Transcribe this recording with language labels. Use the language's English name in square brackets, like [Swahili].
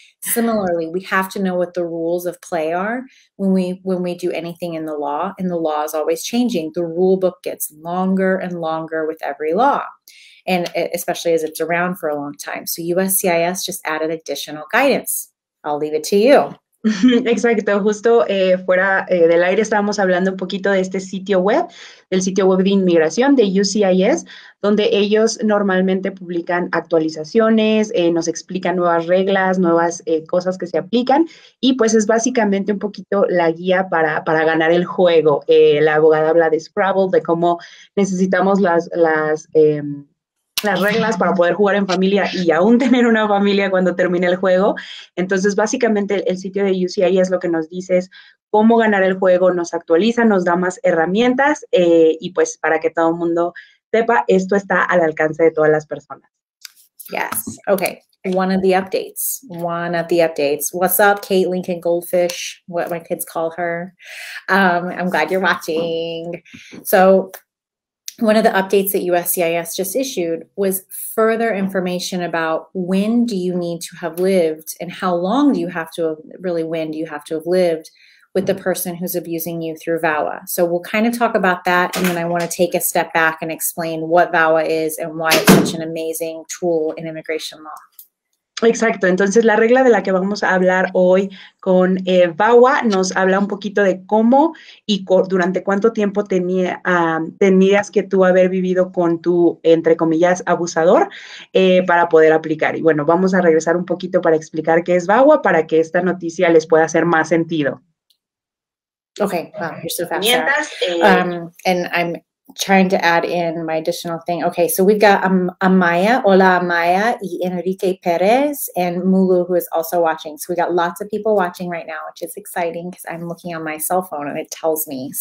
[English] Similarly, we have to know what the rules of play are when we do anything in the law, and the law is always changing. The rule book gets longer and longer with every law, and especially as it's around for a long time. So USCIS just added additional guidance. I'll leave it to you. [Spanish] Exacto, justo fuera del aire estábamos hablando un poquito de este sitio web, del sitio web de inmigración de USCIS, donde ellos normalmente publican actualizaciones, nos explican nuevas reglas, nuevas cosas que se aplican, y pues es básicamente un poquito la guía para ganar el juego. La abogada habla de Scrabble, de cómo necesitamos las reglas para poder jugar en familia y aún tener una familia cuando termine el juego. Entonces, básicamente, el sitio de UCIS lo que nos dice es cómo ganar el juego, nos actualiza, nos da más herramientas y pues para que todo el mundo sepa, esto está al alcance de todas las personas. [English] Yes. Okay. One of the updates. What's up, Kate Lincoln Goldfish, what my kids call her. I'm glad you're watching. So, one of the updates that USCIS just issued was further information about when do you need to have lived and how long do you have to have, really when do you have to have lived with the person who's abusing you through VAWA. So we'll kind of talk about that, and then I want to take a step back and explain what VAWA is and why it's such an amazing tool in immigration law. [Spanish] Exacto, entonces la regla de la que vamos a hablar hoy con VAWA nos habla un poquito de cómo y durante cuánto tiempo tenías que tú haber vivido con tu, entre comillas, abusador para poder aplicar. Y bueno, vamos a regresar un poquito para explicar qué es VAWA para que esta noticia les pueda hacer más sentido. [English] Okay, wow, you're so fast, Sarah. And I'm trying to add in my additional thing. Okay, so we've got Amaya, [Spanish] hola Amaya, y [English] Enrique Perez, and Mulu, who is also watching. So we got lots of people watching right now, which is exciting because I'm looking on my cell phone and it tells me.